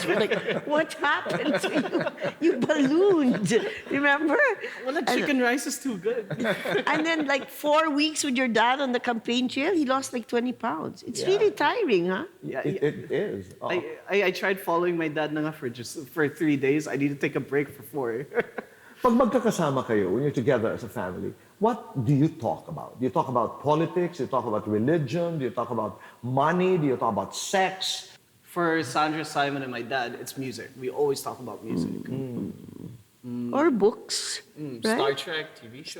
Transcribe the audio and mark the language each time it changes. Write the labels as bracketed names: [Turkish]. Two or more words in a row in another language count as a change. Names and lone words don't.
[English] We're like, what happened to you? You ballooned, remember? Well, the chicken rice is too good. And then like 4 weeks with your dad on the campaign trail, he lost like 20 pounds. It's really tiring, huh? Yeah, it is. Oh. I tried following my dad [Filipino] na nga [English] for 3 days. I need to take a break for 4. [Filipino] Pag magkakasama kayo, [English] when you're together as a family, what do you talk about? Do you talk about politics? Do you talk about religion? Do you talk about money? Do you talk about sex? For Sandra, Simon, and my dad, it's music. We always talk about music. Or books, right? Star Trek, TV show.